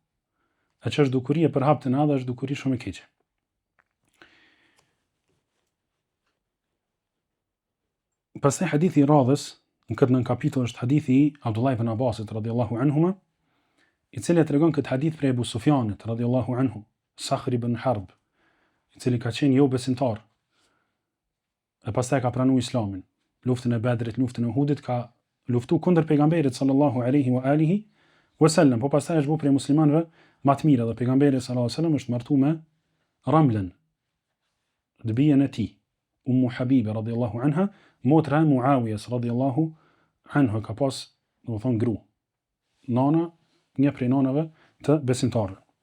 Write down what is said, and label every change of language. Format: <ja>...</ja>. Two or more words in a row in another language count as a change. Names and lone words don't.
<sq>E që është dukuri e përhapte në adha, është dukuri shumë e keqe. Pastaj hadithi i radhës, në këtë nën kapitull është hadithi i Abdullah ibn Abbasit</sq> <ar>رضي الله عنهما,</ar> <sq>i cili tregon këtë hadith prej Abu Sufjanit</sq> <ar>رضي الله عنه,</ar> <sq>Sakhr ibn Harb, i cili ka qenë jo besimtar. E pastaj ka pranuar Islamin. Luftën e Bedrit, luftën e Uhudit, ka luftu kundër pejgamberit</sq> <ar>صلى الله عليه وعلى آله وسلم,</ar> <sq>po pastaj është bu prej muslimanëve më të mirë, dhe pejgamberi</sq> <ar>صلى الله عليه وسلم</ar> <sq>është martu me Ramlën, dëbijen e tij, Ummu Habibe</sq> <ar>رضي الله عنها,</ar> <sq>motra e Muawiyes</sq> <ar>رضي الله عنه,</ar> <sq>ka pas, domethënë, gru. Nana, një prej nanave të besimtarëve.</sq>